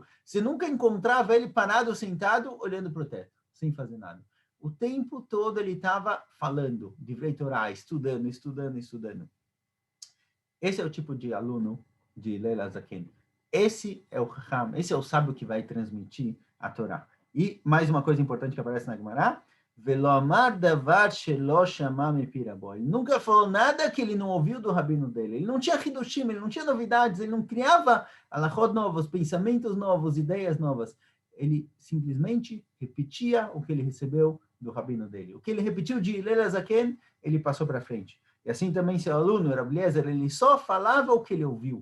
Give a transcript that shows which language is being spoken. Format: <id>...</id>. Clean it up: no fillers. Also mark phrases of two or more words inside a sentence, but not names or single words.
<pt>Você nunca encontrava ele parado, sentado, olhando para o teto, sem fazer nada. O tempo todo ele estava falando,</pt> <he>דברי תורה,</he> <pt>estudando. Esse é o tipo de aluno de Hillel HaZaken. Esse é o Chacham, esse é o sábio que vai transmitir a Torá. E mais uma coisa importante que aparece na Gemara,</pt> <he>ולא אמר דבר שלא שמע מפי רבו.</he> <pt>Ele nunca falou nada que ele não ouviu do rabino dele. Ele não tinha hidushim, ele não tinha novidades, ele não criava alachot novos, pensamentos novos, ideias novas. Ele simplesmente repetia o que ele recebeu do rabino dele. O que ele repetiu de Hillel HaZaken, ele passou para frente. E assim também seu aluno, Rabbi Eliezer, ele só falava o que ele ouviu.</pt>